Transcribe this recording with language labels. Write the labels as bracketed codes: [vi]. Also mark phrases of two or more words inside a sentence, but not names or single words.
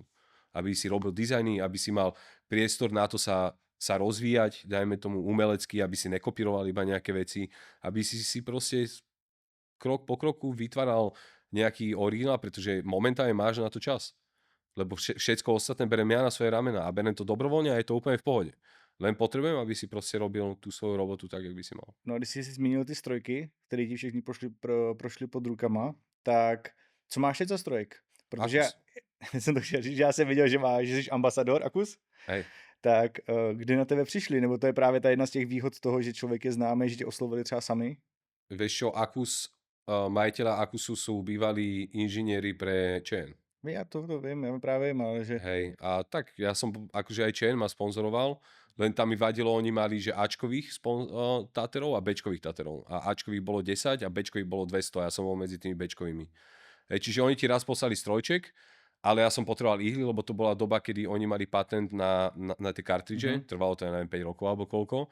[sk] Aby si robil dizajny, aby si mal priestor na to sa rozvíjať, dajme tomu umelecky, aby si nekopíroval iba nejaké veci, aby si proste krok po kroku vytváral nejaký originál, pretože momentálne máš na to čas. Lebo všetko ostatné berem ja na svoje ramena a berem to dobrovoľne a je to úplne v pohode. Len potrebujem, aby si proste robil tú svoju robotu tak, jak by si mal. [cs] No a když jsi si zmínil ty strojky, které ti všechny prošly pod rukama, tak co máš teď za strojek? Protože [sk] Akus. [cs] já jsem to chtěl říct, že já jsem viděl, že jsi ambasador Akus, [sk] Hej. [cs] tak kdy na tebe přišli? Nebo to je právě ta jedna z těch výhod toho, že člověk je známý, že tě oslovili třeba sami? [sk] Vieš čo, Akus, majiteľa Akusu sú bývalí inžinieri pre ČN. [cs] Já to vím, já právě vím, ale že... [sk] Hej, a tak ja som, akože aj ČN ma sponzoroval, len tam mi vadilo, oni mali, že Ačkových táterov a Bčkových táterov. A Ačkových bolo 10 a Bčkových bolo 200 a ja som bol medzi tými Bčkovými. Hej, čiže oni ti raz poslali strojček, ale ja som potreboval ihly, lebo to bola doba, kedy oni mali patent na tie kartridže, trvalo to, ja neviem, 5 rokov alebo koľko.